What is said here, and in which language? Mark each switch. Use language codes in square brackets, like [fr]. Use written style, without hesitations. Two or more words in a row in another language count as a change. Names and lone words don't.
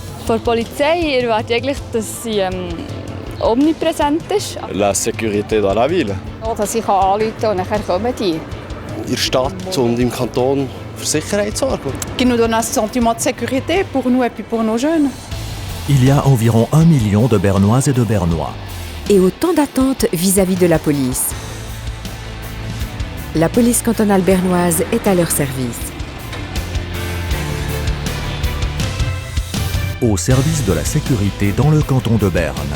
[de] Von der Polizei erwarte ich eigentlich, dass sie omnipräsent ist. [fr] La sécurité dans la ville. [de] Dass ich anrufen kann und dann kommen die. In der Stadt und im Kanton für Sicherheit sorgen. [fr] Qui nous donne un sentiment de sécurité pour nous et puis pour nos jeunes. Il y a environ 1 million de Bernoises et de Bernois. Et autant d'attentes vis-à-vis de la police. La police cantonale bernoise est à leur service. Au service de la sécurité dans le canton de Berne.